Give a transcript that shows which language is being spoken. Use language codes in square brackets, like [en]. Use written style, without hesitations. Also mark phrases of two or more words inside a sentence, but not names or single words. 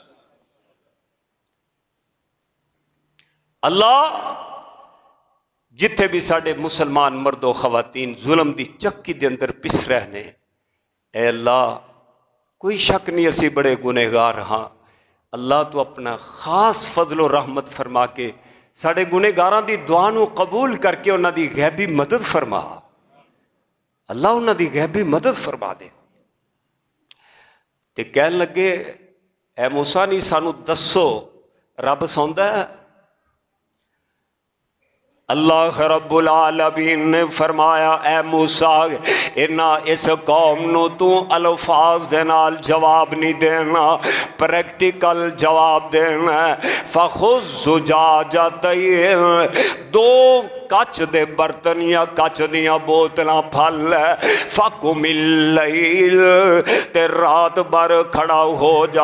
[pa] اللہ جتھے بھی ساڑے مسلمان مرد و خواتین ظلم دی چکی دے اندر پس رہنے، اے اللہ کوئی شک نہیں اسی بڑے گنہگار ہاں، اللہ تو اپنا خاص فضل و رحمت فرما کے ساڑے گنہگاراں دی دعا نو قبول کر کے انہاں دی غیبی مدد فرما، اللہ انہاں دی غیبی مدد فرما دے۔ تے کہن لگے اے موسیٰ نہیں سانو دسو رب سوندا ہے? [ar] الله رب العالمين [pa] نے فرمایا، اے موسیٰ اس قوم نوں تو الفاظ دے نال جواب نہیں دینا، پریکٹیکل جواب دینا. [ar] فخذ زجاجتين, [pa] دو کچ دے برتن یا کچ دیاں بوتلاں پھل لے, [ar] فقم الليل, [pa] تے رات بھر کھڑا ہو جا.